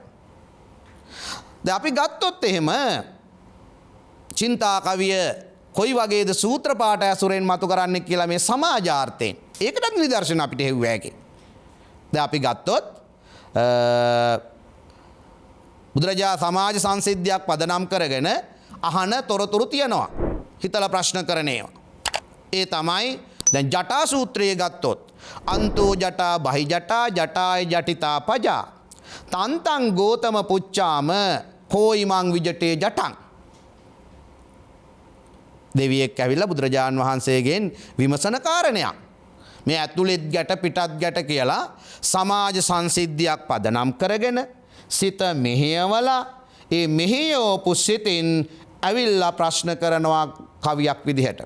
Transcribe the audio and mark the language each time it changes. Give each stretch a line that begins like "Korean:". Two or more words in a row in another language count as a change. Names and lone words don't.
Sinhala: දැන් අපි ගත්තොත් එහෙම චින්තා කවිය කොයි වගේද සූත්‍ර පාඨ ඇසුරෙන් මතු කරන්නේ කියලා මේ සමාජාර්ථයෙන් ඒකටත් නිදර්ශන අපිට හෙව්වා හැකි. දැන් අපි ගත්තොත් බුදුරජා සමාජ සංසිද්ධියක් පදනම් කරගෙන අහන තොරතුරු තියනවා. හිතලා ප්‍රශ්න කරන ඒවා. ඒ තමයි දැන් ජටා සූත්‍රයේ ගත්තොත්
Pali: අන්තෝ ජටා බහි ජටා ජටාය ජටිතා පජා තන්තං ගෝතම පුච්චාම කෝයිමං විජටේ ජටං.
Sinhala: දෙවියෙක් ඇවිල්ලා බුදුරජාන් වහන්සේගෙන් විමසන කාරණයක්. මේ ඇතුළෙත් ගැට පිටත් ගැට කියලා සමාජ සංසිද්ධියක් පදනම් කරගෙන සිත මෙහෙයවලා ඒ මෙහෙයවපු සිතින් ඇවිල්ලා ප්‍රශ්න කරනවා කවියක් විදිහට.